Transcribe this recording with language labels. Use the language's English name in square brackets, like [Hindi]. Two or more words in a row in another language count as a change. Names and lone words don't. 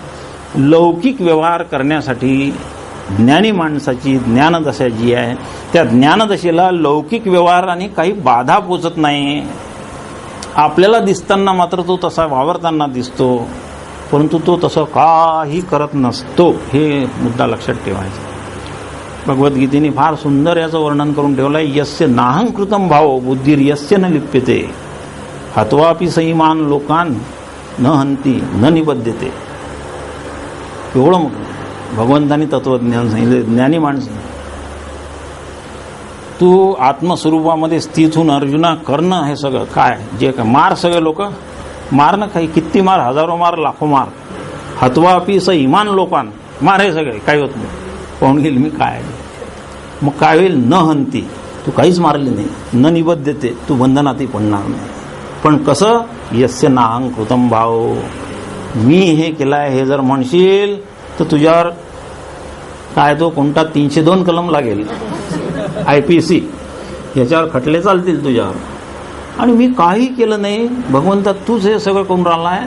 [Marathi] लौकिक व्यवहार करण्यासाठी ज्ञानी माणसाची ज्ञानदशा जी आहे त्या ज्ञानदशेला लौकिक व्यवहाराने काही बाधा पोचत नाही. आपल्याला दिसताना मात्र तो तसा वावरताना दिसतो, परंतु तो तसं काही करत नसतो. हे मुद्दा लक्षात ठेवायचा. भगवद्गीतेने फार सुंदर याचं वर्णन करून ठेवलं आहे. [Sanskrit] यस्य नाहंकृतम भाव बुद्धिर यस्य न लिप्यते हत्वापि सईमान लोकान न हंती न निबद्धते. [Marathi] एवढं मग भगवंतानी तत्वज्ञान सांगितलं. ज्ञानी माणसं, तू आत्मस्वरूपामध्ये स्थित होऊन अर्जुना करणं हे सगळं काय जे काय मार, सगळे लोक मार ना, काही किती मार, हजारो मार, लाखो मार. [Sanskrit] हत्वापि स इमान लोकान, [Marathi] मार हे सगळे काही होत नाही. पाहून गेली मी काय. मग काय होईल? [Sanskrit] न हंती, [Marathi] तू काहीच मारले नाही. [Sanskrit] न निबद्धते, [Marathi] तू बंधनातही पडणार नाही. पण कसं? [Sanskrit] यस्य नाहं कृतम भाव, [Marathi] मी हे केलाय हे जर म्हणशील तर तुझ्यावर काय तो कोणता 302 कलम लागेल, IPC, याच्यावर खटले चालतील तुझ्यावर. आणि मी काही केलं नाही भगवंता, तूच हे सगळं करून राहिला आहे.